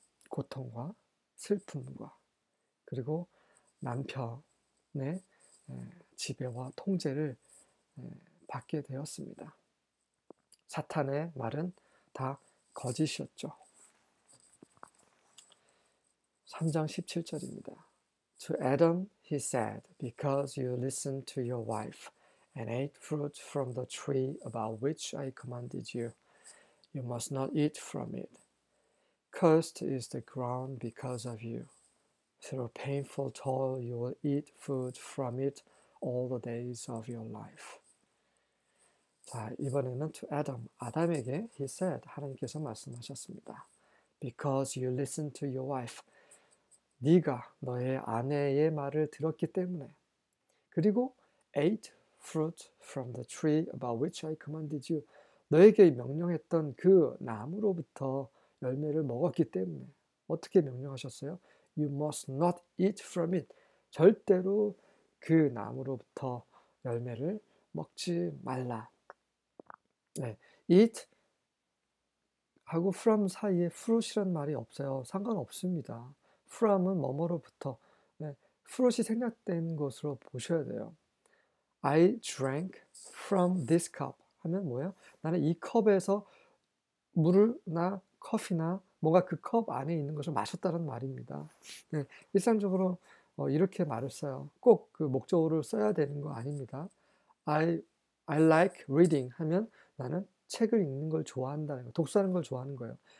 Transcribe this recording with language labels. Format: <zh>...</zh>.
<ko>고통과 슬픔과 그리고 남편의 지배와 통제를 받게 되었습니다. 사탄의 말은 다 거짓이었죠. 3장 17절입니다.</ko> <en>To Adam he said, because you listened to your wife and ate fruit from the tree about which I commanded you, you must not eat from it. Cursed is the ground because of you. Through painful toil you will eat food from it all the days of your life.</en> <ko>자, 이번에는</ko> <en>to Adam,</en> <ko>아담에게</ko> <en>he said,</en> <ko>하나님께서 말씀하셨습니다.</ko> <en>Because you listened to your wife.</en> <ko>네가 너의 아내의 말을 들었기 때문에 그리고</ko> <en>ate fruit from the tree about which I commanded you.</en> <ko>너에게 명령했던 그 나무로부터 열매를 먹었기 때문에. 어떻게 명령하셨어요?</ko> <en>You must not eat from it.</en> <ko>절대로 그 나무로부터 열매를 먹지 말라. 네, eat 하고 from 사이에 fruit이라는 말이 없어요. 상관없습니다. from은 뭐뭐로부터. 네, fruit이 생략된 것으로 보셔야 돼요.</ko> <en>I drank from this cup</en> <ko>하면 뭐예요? 나는 이 컵에서 물이나 커피나 뭔가 그 컵 안에 있는 것을 마셨다는 말입니다. 네, 일상적으로 이렇게 말을 써요. 꼭 그 목적어를 써야 되는 거 아닙니다.</ko> <en>I like reading</en> <ko>하면 나는 책을 읽는 걸 좋아한다는 거, 독서하는 걸 좋아하는 거예요.</ko>